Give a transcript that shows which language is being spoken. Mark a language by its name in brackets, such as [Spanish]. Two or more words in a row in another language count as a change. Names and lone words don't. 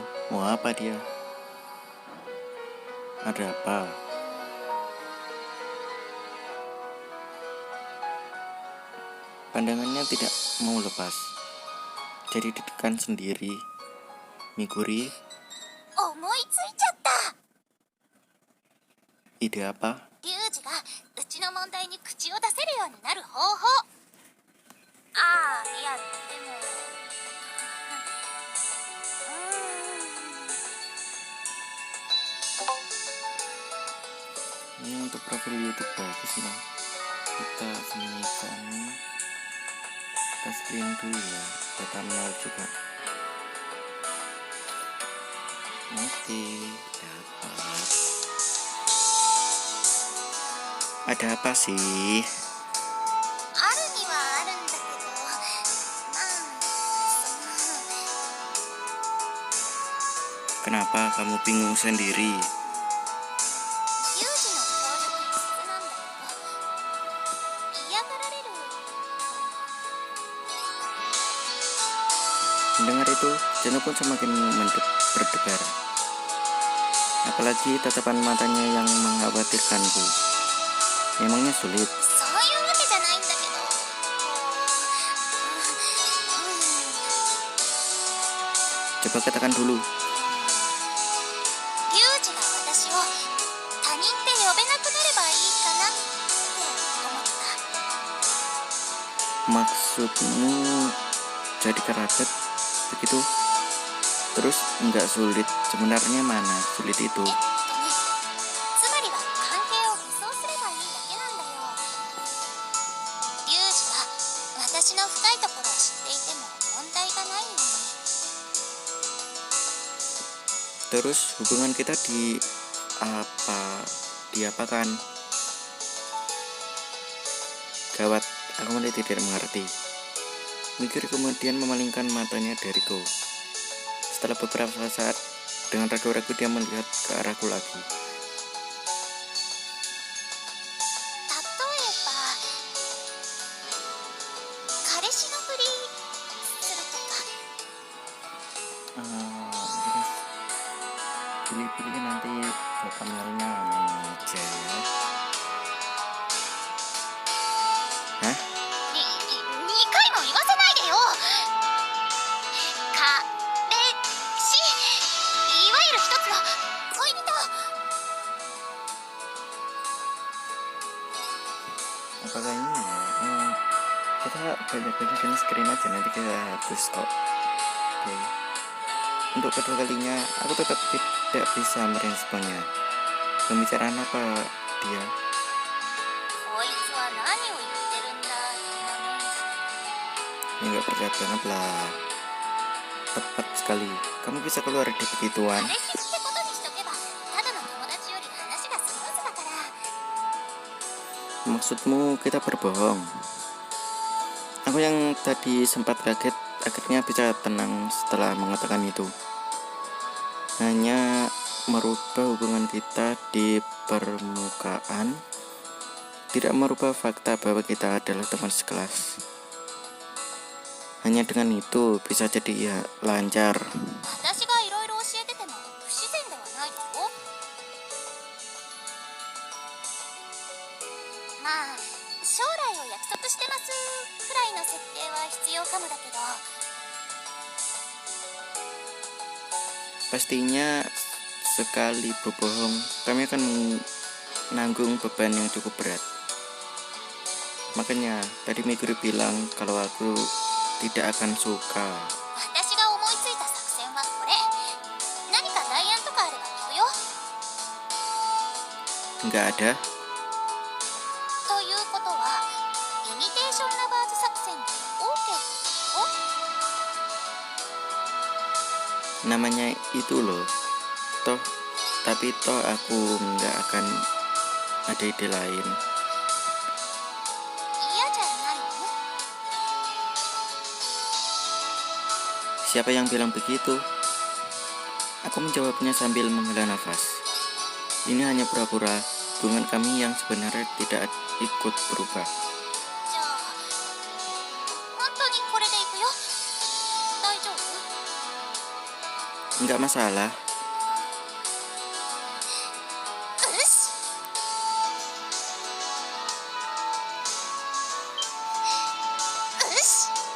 [Indonesian] Mau apa dia? Ada apa? Pandangannya tidak mau lepas. Jadi ditekan sendiri. Mikuri, [Japanese] 思いついちゃった。 [Indonesian] ide apa? [Japanese] リュウジがうちの問題に口を出せるようになる方法。ああ、いやでも [Indonesian] Ini untuk profil YouTube bagus nih. Kita sembunyikan, kita screen dulu ya, data mail juga. Oke, dapat. Ada apa sih? [Japanese] あるにはあるんだけど、まあ [Indonesian] Kenapa kamu bingung sendiri? [Japanese] リュウジの協力必須なんだけど、嫌がられる。 [Indonesian] Mendengar itu, Jeno pun semakin berdebar. Apalagi tatapan matanya yang mengkhawatirkanku. Memangnya sulit? [Japanese] そういうわけじゃないんだけど、 [Indonesian] Coba katakan dulu. [Japanese] リュウジが私を他人って呼べなくなればいいかなって思った。 [Indonesian] Maksudmu jadi kerabat begitu? Terus nggak sulit? Sebenarnya mana sulit itu? [Japanese] つまりは関係を偽装すればいいだけなんだよ。リュウジが私の深いところを知っていても問題がないように。 [Indonesian] Terus hubungan kita diapakan? Gawat, aku mulai tidak mengerti. Mikir kemudian memalingkan matanya dariku. Setelah beberapa saat, dengan ragu-ragu dia melihat ke arahku lagi. [Japanese] 例えば彼氏のふりするとか。 [Indonesian] Terus pilih-pilih nanti thumbnailnya mana aja ya. Hah? [Japanese] 2 回も言わせないでよ。彼氏、いわゆる一つの恋人。 [Indonesian] Apakah ini ya? Kita banyak-banyakin screen aja, nanti kita hapus kok. Oke. Untuk kedua kalinya aku tetap tidak bisa meresponnya. Pembicaraan apa dia? [Japanese] こいつは何を言ってるんだ。 [Indonesian] Ini nggak percaya banget lah. Tepat sekali. Kamu bisa keluar dari begituan. [Japanese] 彼氏ってことにしとけばただの友達より話がスムーズだから。 [Indonesian] Maksudmu kita berbohong? Aku yang tadi sempat kaget akhirnya bisa tenang setelah mengatakan itu. Hanya merubah hubungan kita di permukaan, tidak merubah fakta bahwa kita adalah teman sekelas. hanya dengan itu bisa jadi ya lancar. [Japanese] 私がいろいろ教えてても不自然ではないだろう。まあ将来を約束してますくらいの設定は必要かもだけど。 [Indonesian] Pastinya sekali berbohong kami akan menanggung beban yang cukup berat. Makanya tadi Meguri bilang kalau aku tidak akan suka. [Japanese] 私が思いついた作戦はこれ。何か代案とかあれば聞くよ。 [Indonesian] Nggak ada. [Japanese] ということはイミテーションラバーズ作戦で OK ってこ [Indonesian] Namanya itu loh. Tapi aku nggak akan ada ide lain. [Japanese] と？嫌じゃないの？ [Indonesian] Siapa yang bilang begitu? Aku menjawabnya sambil menghela nafas. Ini hanya pura-pura, hubungan kami yang sebenarnya tidak ikut berubah. [Japanese] じゃあ本当にこれでいくよ。大丈夫？ [Indonesian] Nggak masalah. [Japanese] よし。よし。